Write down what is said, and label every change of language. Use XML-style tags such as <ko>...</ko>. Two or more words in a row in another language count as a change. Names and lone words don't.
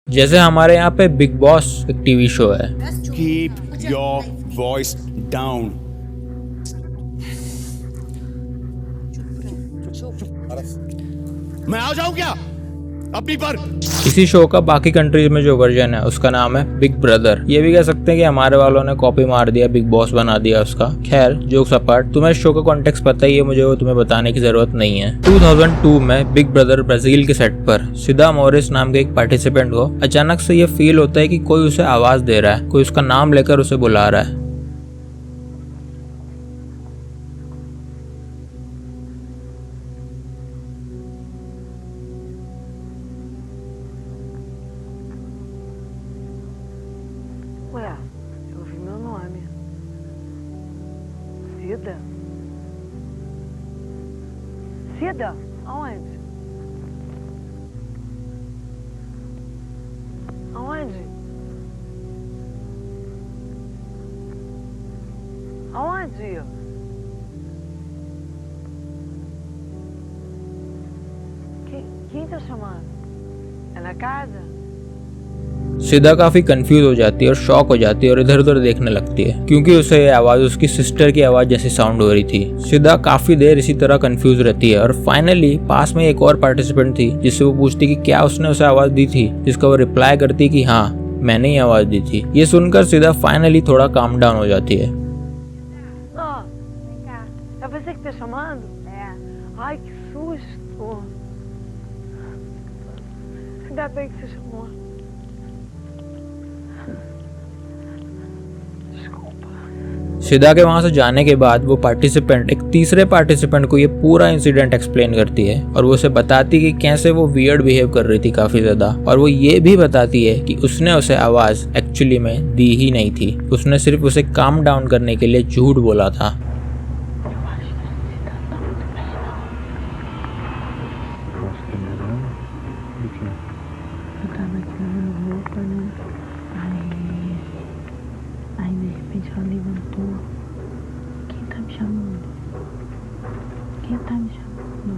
<hi>जैसे हमारे यहाँ पे बिग बॉस एक</hi> <en>TV show</en> <hi>है।</hi> <en>Keep your voice down.</en> <hi>मैं आ जाऊं क्या अपनी पर? इसी शो का बाकी कंट्रीज में जो वर्जन है उसका नाम है बिग ब्रदर। ये भी कह सकते हैं कि हमारे वालों ने कॉपी मार दिया, बिग बॉस बना दिया उसका। खैर</hi> <en>jokes apart,</en> <hi>तुम्हें शो का कॉन्टेक्स्ट पता ही है, मुझे वो तुम्हें बताने की जरूरत नहीं है। 2002 में बिग ब्रदर ब्राजील के सेट पर सिदा मोरिस नाम के एक पार्टिसिपेंट को अचानक से ये फील होता है कि कोई उसे आवाज दे रहा है, कोई उसका नाम लेकर उसे बुला रहा है।</hi> <pt>Ué, eu ouvi meu nome. Cida? Cida? Aonde? Aonde? Aonde? Quem tá chamando? É na casa?</pt> <hi>सिदा काफी कंफ्यूज हो जाती है और शॉक हो जाती है और इधर उधर देखने लगती है, क्योंकि उसे ये आवाज उसकी सिस्टर की आवाज जैसी साउंड हो रही थी। सिदा काफी देर इसी तरह कंफ्यूज रहती है और फाइनली पास में एक और पार्टिसिपेंट थी जिससे वो पूछती कि क्या उसने उसे आवाज दी थी, जिसका वो रिप्लाई करती कि हाँ मैंने ही आवाज दी थी। ये सुनकर सिदा फाइनली थोड़ा</hi> <en>calm down</en> <hi>हो जाती है।</hi> <pt>Vem cá. É você que tá chamando? É. Ai, que susto. Ainda bem que você chamou.</pt> <hi>सिदा के वहां से जाने के बाद वो पार्टिसिपेंट एक तीसरे पार्टिसिपेंट को ये पूरा</hi> <en>incident explain</en> <hi>करती है और वो उसे बताती कि कैसे वो</hi> <en>weird behave</en> <hi>कर रही थी काफी ज्यादा, और वो ये भी बताती है कि उसने उसे आवाज एक्चुअली में दी ही नहीं थी, उसने सिर्फ उसे</hi> <en>calm down</en> <hi>करने के लिए झूठ बोला था।</hi> <pt>Ela levantou. Quem tá me chamando? Quem tá me chamando?</pt>